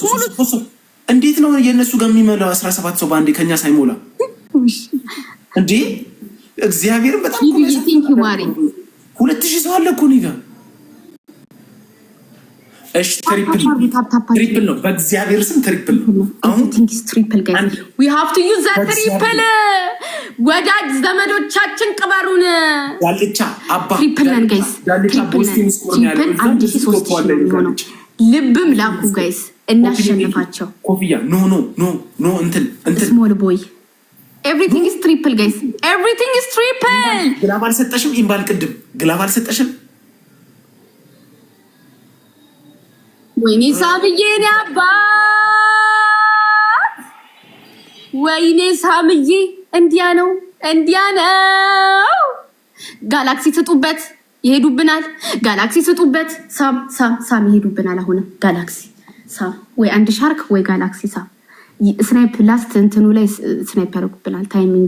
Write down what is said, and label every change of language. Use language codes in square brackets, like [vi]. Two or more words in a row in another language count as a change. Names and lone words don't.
[am] እንዴት ነው የነሱ ጋር የሚመላው 17 ሰው ባንዴ ከኛ ሳይሞላ እንዴ? እግዚአብሔር በጣም [en] thank you ማሪ [am] 2000 ሰው አለ እኮ እኔ ጋር። እሺ ትሪፕል ነው በእግዚአብሔር ስም ትሪፕል ነው። አሁን [en] triple guys we have to use that triple [am] ወዳጅ ዘመዶቻችን ቅበሩን። ዳልቻ አባ ትሪፕል ነን ጋይስ ዳልቻ [en] ቦስቲን ስኮር [am] ያለው 1300 ልብም ላኩ ጋይስ እናሸንፋቸው። ኮፍያ ኖ እንትን [en] small boy everything is triple guys everything is triple። [am] ግላብ አልሰጠሽም ኢምባል ቅድም ግላብ አልሰጠሽም። ወይኔ ሳምዬ ነው አባ ወይኔ ሳምዬ እንዲያ ነው ጋላክሲ ስጡበት ይሄዱብናል። ጋላክሲ ስጡበት ሳም ይሄዱብናል። አሁን ጋላክሲ ሳም ወይ አንድ ሻርክ ወይ ጋላክሲ ሳም [en] ስናይፕ ላስት [am] እንትኑ ላይ ስናይፕ ያደርጉብናል። ታይሚንግ